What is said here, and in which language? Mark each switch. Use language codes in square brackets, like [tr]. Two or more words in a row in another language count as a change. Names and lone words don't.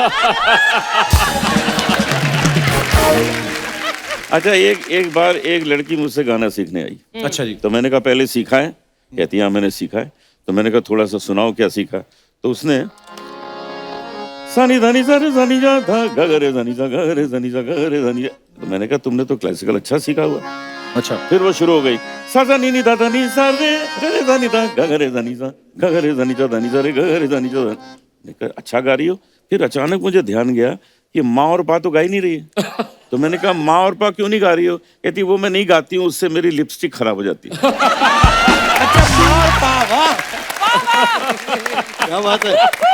[hi] अच्छा एक बार एक लड़की मुझसे गाना सीखने आई। अच्छा जी। तो मैंने कहा पहले सीखा है? कहती हाँ मैंने सीखा है। तो मैंने कहा थोड़ा सा सुनाओ क्या सीखा। तो उसने सानी धानी सारे सानी जा था गगरे धानी सा गगरे धानी सा गगरे धानी। तो मैंने कहा तुमने तो क्लासिकल अच्छा सीखा हुआ। अच्छा। फिर वो शुरू हो गई सा सा नी नी दा दा नी सा रे रे धा नी दा गगरे धानी सा गगरे धानी सा धानी सा रे गगरे धानी सा। मैंने कहा अच्छा गा रही हो। फिर अचानक मुझे ध्यान गया कि माँ और पा तो गा ही नहीं रही है। तो मैंने कहा माँ और पा क्यों नहीं गा रही हो? कहती वो मैं नहीं गाती हूँ उससे मेरी लिपस्टिक खराब हो जाती है। अच्छा मार पा, वाह क्या बात है।